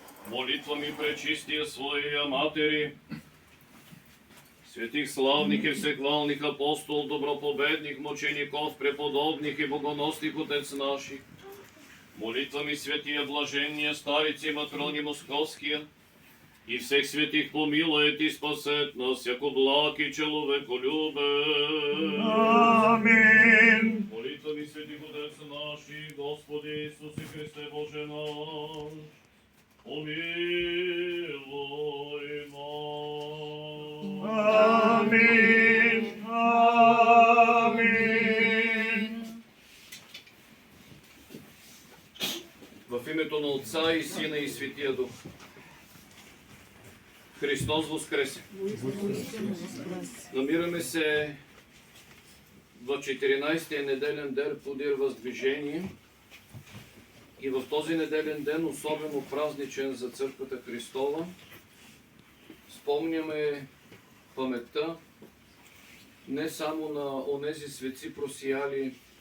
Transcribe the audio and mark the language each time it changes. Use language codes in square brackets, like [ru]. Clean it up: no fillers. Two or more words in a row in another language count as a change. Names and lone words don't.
[cu] молитвами пречистия Своя Матери, святих славних и всехвалных апостол, добропобедных мучеников, преподобных и богоносных отец наших, молитвами святия блажения старицы Матрони Московския, и всех святых помилует и спасет нас, яко благ и человеколюбен. Аминь. Молитвами святых отец наших, Господи Иисусе Христе Боже наш, помилуй нас. Аминь. Аминь. [bg] В името на Отца и Сина и Светия Дух. Христос воскресе! Намираме се в 14-тия неделен ден подир Въздвижение и в този неделен ден, особено празничен за Църквата Христова, спомняме паметта не само на онези светци просияли